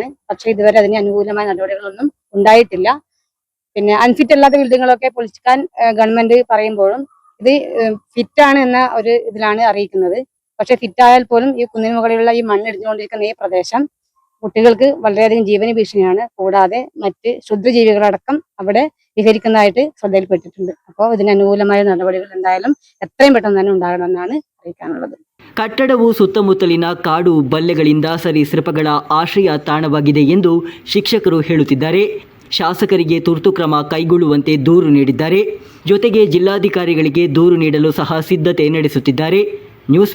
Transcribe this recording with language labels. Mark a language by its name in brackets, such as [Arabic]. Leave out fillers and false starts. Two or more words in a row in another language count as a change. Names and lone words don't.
[Malayalam] പക്ഷെ ഇതുവരെ അതിന് അനുകൂലമായ നടപടികളൊന്നും ഉണ്ടായിട്ടില്ല. പിന്നെ അൺഫിറ്റ് അല്ലാത്ത ബിൽഡിങ്ങുകളൊക്കെ പൊളിക്കാൻ ഗവൺമെന്റ് പറയുമ്പോഴും ഇത് ഫിറ്റാണ് എന്ന ഒരു ഇതിലാണ് അറിയിക്കുന്നത്. പക്ഷെ ഫിറ്റായാൽ പോലും ഈ കുന്നിന് മുകളിലുള്ള ഈ മണ്ണിടിഞ്ഞുകൊണ്ടിരിക്കുന്ന ഈ പ്രദേശം കുട്ടികൾക്ക് വളരെയധികം ജീവന ഭീഷണിയാണ്. കൂടാതെ മറ്റ് ക്ഷുദ്രജീവികളടക്കം അവിടെ വിഹരിക്കുന്നതായിട്ട് ശ്രദ്ധയിൽപ്പെട്ടിട്ടുണ്ട്. അപ്പോൾ ഇതിന് അനുകൂലമായ നടപടികൾ എന്തായാലും എത്രയും പെട്ടെന്ന് തന്നെ ഉണ്ടാകണമെന്നാണ് അറിയിക്കാനുള്ളത്. [Kannada] ಕಟ್ಟಡವು ಸುತ್ತಮುತ್ತಲಿನ ಕಾಡು ಬಲ್ಲೆಗಳಿಂದ ಸರೀಸೃಪಗಳ ಆಶ್ರಯ ತಾಣವಾಗಿದೆ ಎಂದು ಶಿಕ್ಷಕರು ಹೇಳುತ್ತಿದ್ದಾರೆ. ಶಾಸಕರಿಗೆ ತುರ್ತು ಕ್ರಮ ಕೈಗೊಳ್ಳುವಂತೆ ದೂರು ನೀಡಿದ್ದಾರೆ. ಜೊತೆಗೆ ಜಿಲ್ಲಾಧಿಕಾರಿಗಳಿಗೆ ದೂರು ನೀಡಲು ಸಹ ಸಿದ್ಧತೆ ನಡೆಸುತ್ತಿದ್ದಾರೆ.